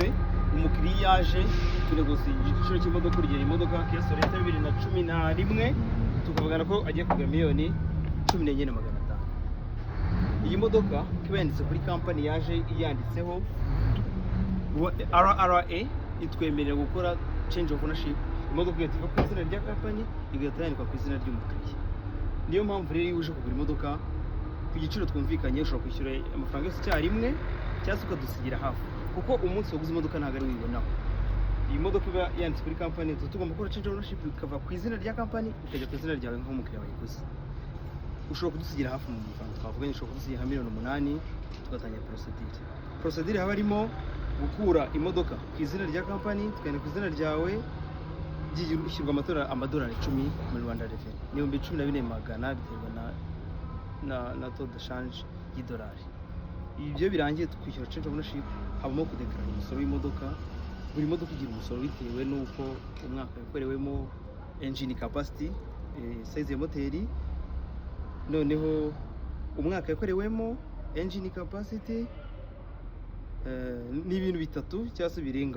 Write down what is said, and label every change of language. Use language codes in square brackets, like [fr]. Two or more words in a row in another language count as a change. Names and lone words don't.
[rw] Umukiriya yaje tunegosiya igiciro cy'imodoka. Urugero imodoka Kia Sorento 2011 tukavugana ko agiye kugura miliyoni 14,500. Iyi modoka kiba yanditse kuri company yaje iyanditseho RRA, itwemerera gukora [en] change of ownership. [rw] Imodoka igahita iva ku izina rya company igahita yandikwa ku izina ry'umukiriya. Niyo mpamvu rero iyo uje kugura imodoka ku giciro twumvikanye ushobora kwishyura amafaranga yose icyarimwe cyangwa se ukadusigira hafi, kuko umunsi waguze imodoka ntabwo ari wibonaho. Iyi modoka iba yanditse kuri company, tugomba gukora [en] change of ownership [rw] ikava ku izina rya company ikajya ku izina ryawe nk'umukiriya wayiguze. Ushobora kudusigira hafi mu mafaranga twavuganye, ushobora kudusigira miliyoni 8 tugatangira procedure haba harimo gukura imodoka ku izina rya company tukajya ku izina ryawe, byishyurwa amadolari 10 muri Rwanda Revenue. Ni 12,400 biterwa na [fr] taux de change [rw] y'idolari. Ibyo birangiye tukwishyura [en] change of ownership, [rw] habamo kudekarara umusoro w'imodoka. Buri modoka igira umusoro bitewe n'uko umwaka yakorewemo, [en] engine capacity, [rw] size ya moteri, noneho umwaka yakorewemo, [en] engine capacity, [rw] ni ibintu bitatu cyangwa se birengaho.